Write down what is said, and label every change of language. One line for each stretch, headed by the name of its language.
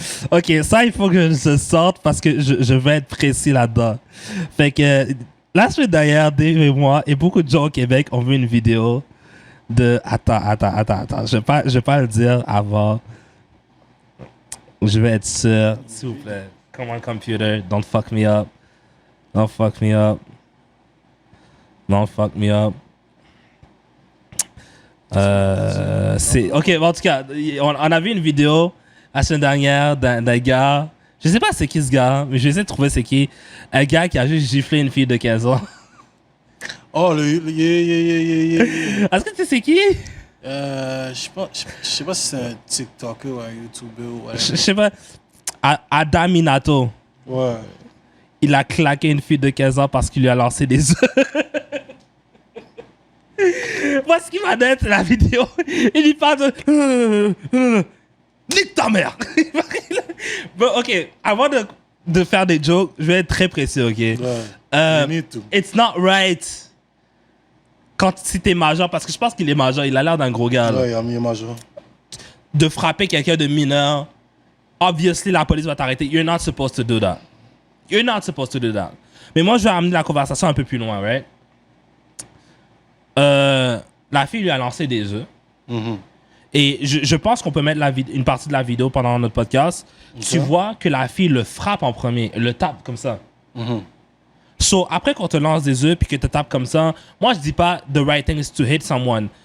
French: Ok, ça, il faut que je sorte parce que je vais être précis là-dedans. Fait que la semaine dernière, Dave et moi et beaucoup de gens au Québec ont vu une vidéo de... Attends. Je vais pas le dire avant. Je vais être sûr, s'il vous plaît.
English: Come on, computer, don't fuck me up. Don't fuck me up. Don't fuck me up.
French: Ok, bon, en tout cas, on a vu une vidéo la semaine dernière d'un gars. Je sais pas c'est qui ce gars, mais je vais essayer de trouver c'est qui. Un gars qui a juste giflé une fille de 15 ans.
English: Oh, yeah.
French: Est-ce que tu sais c'est qui? Je sais pas si c'est un TikToker ou un YouTuber ou whatever. Je sais pas. Adam Minato. Ouais. Il a claqué une fille de 15 ans parce qu'il lui a lancé des œufs. Moi, ce qui m'a donné, c'est la vidéo. Il lui parle de... Nique ta mère. Bon, ok, avant de faire des jokes, je vais être très précis, ok?
English: Ouais. You need to. It's not right.
French: Si t'es majeur, parce que je pense qu'il est majeur, il a l'air d'un gros gars. Là. Ouais, il a mis majeur. De frapper quelqu'un de mineur, obviously, la police va t'arrêter.
English: You're not supposed to do that. You're not supposed to do that.
French: Mais moi, je vais amener la conversation un peu plus loin, right? La fille lui a lancé des œufs. Mm-hmm. Et je pense qu'on peut mettre une partie de la vidéo pendant notre podcast. Okay. Tu vois que la fille le frappe en premier, le tape comme ça. Mm-hmm. So, après qu'on te lance des œufs puis que tu tapes comme ça, moi, je dis pas the right thing is to hit someone.